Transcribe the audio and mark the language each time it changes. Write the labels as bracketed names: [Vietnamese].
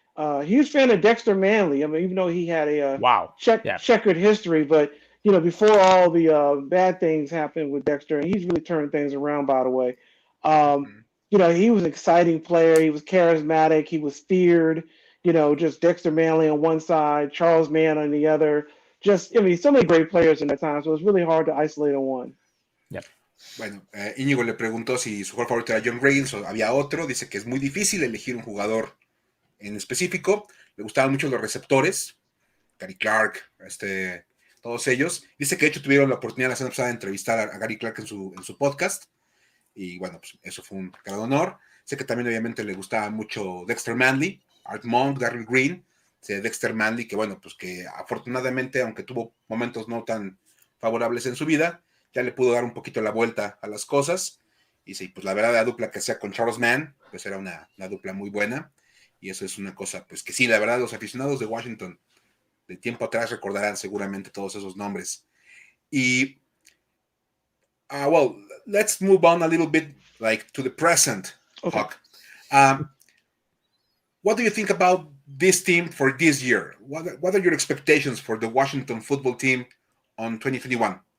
[English] Huge fan of Dexter Manley. I mean, even though he had a checkered history, but before all the bad things happened with Dexter, and he's really turned things around, by the way. He was an exciting player. He was charismatic. He was feared. Just Dexter Manley on one side, Charles Mann on the other. So many great players in that time. So it's really hard to isolate on one. Yep. [Spanish] Bueno, Iñigo le preguntó si su jugador favorito era John Riggins o había otro. Dice que es muy difícil elegir un jugador en específico. Le gustaban mucho los receptores, Gary Clark, todos ellos. Dice que de hecho tuvieron la oportunidad la semana pasada de entrevistar a Gary Clark en su podcast, y bueno, pues eso fue un gran honor. Sé que también obviamente le gustaba mucho Dexter Manley, Art Monk, Darryl Green, Dexter Manley, que bueno, pues que afortunadamente, aunque tuvo momentos no tan favorables en su vida, ya le pudo dar un poquito la vuelta a las cosas. Y sí, pues la verdad, la dupla que hacía con Charles Mann, pues era una dupla muy buena. Y eso es una cosa, pues que sí, la verdad, los aficionados de Washington de tiempo atrás recordarán seguramente todos esos nombres. [English] Y, well, let's move on a little bit, like, to the present, Okay. Hawk. What do you think about this team for this year? What are your expectations for the Washington football team on 2021?